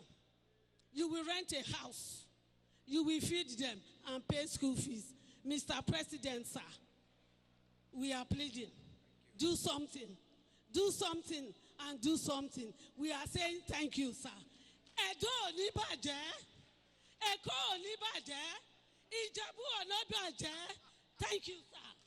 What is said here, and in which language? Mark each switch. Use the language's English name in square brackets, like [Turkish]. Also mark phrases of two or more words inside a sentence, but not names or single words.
[English] You will rent a house. You will feed them and pay school fees. Mr. President, sir, we are pleading. Do something. Do something and do something. We are saying thank you, sir. [Yoruba] Edo ni baje. Eko ni baje. Ijebu ono baje. [English] Thank you, sir.